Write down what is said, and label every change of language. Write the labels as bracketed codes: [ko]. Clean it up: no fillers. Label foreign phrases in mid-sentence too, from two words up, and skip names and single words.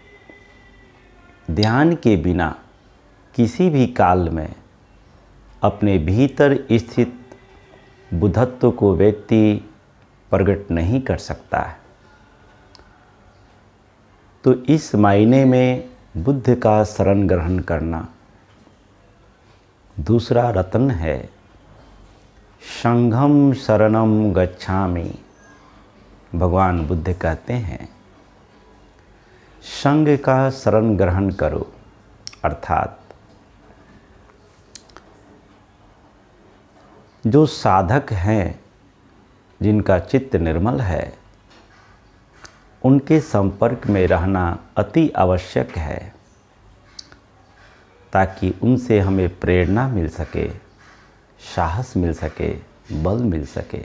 [hi] ध्यान के बिना किसी भी काल में अपने भीतर स्थित बुद्धत्व को व्यक्ति प्रकट नहीं कर सकता है। तो इस मायने में बुद्ध का शरण ग्रहण करना। दूसरा रत्न है [pi] संघं शरणं गच्छामि। [hi] भगवान बुद्ध कहते हैं, संघ का शरण ग्रहण करो, अर्थात जो साधक हैं, जिनका चित्त निर्मल है, उनके संपर्क में रहना अति आवश्यक है, ताकि उनसे हमें प्रेरणा मिल सके, साहस मिल सके, बल मिल सके।